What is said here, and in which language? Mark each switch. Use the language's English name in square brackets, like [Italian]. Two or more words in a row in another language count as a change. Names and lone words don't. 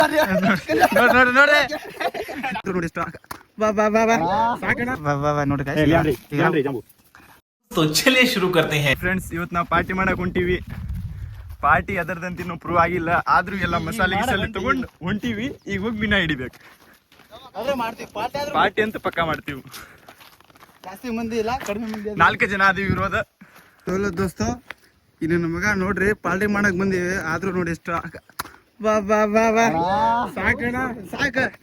[Kannada] ನೋಡಿ ನೋಡಿ ಬಾ ಬಾ ಬಾ ಬಾ ಸಾಕಣ ಬಾ ಬಾ ಬಾ ನೋಡಿ [Hindi] तो चलिए शुरू करते हैं [Kannada] ಫ್ರೆಂಡ್ಸ್. ಇವತ್ತು ನಾವು ಪಾರ್ಟಿ ಮಾಡಕ್ ಹೊಂಟಿವಿ. ಪಾರ್ಟಿ ಅದರದಂತ ಇನ್ನೂ ಪ್ರೂವ್ ಆಗಿಲ್ಲ, ಆದ್ರೂ ಎಲ್ಲ ಮಸಾಲೆ ಗಿಸಾಲೆ ತಗೊಂಡು ಹೊಂಟಿವಿ. ಈಗ ಹೋಗಿ ಬಿನ ಹಿಡಿಬೇಕು. ಪಾರ್ಟಿ ಅಂತ ಪಕ್ಕ ಮಾಡ್ತೀವಿ. ಜಾಸ್ತಿ ಮಂದಿ ಇಲ್ಲ, ಕಡಿಮೆ ಮಂದಿ. 4 ಜನ ಆದಿವಿ ಇರೋದ. ದೋಸ್ತ ಇನ್ನು ನಮ್ಮ ಮಗ ನೋಡ್ರಿ ಪಾರ್ಟಿ ಮಾಡಕ್ ಬಂದಿವಿ, ಆದ್ರೂ ನೋಡಿ ಎಷ್ಟು ಬಾ ಬಾ ಬಾ ಬಾ ಸಾಕಣ ಸಾಕ.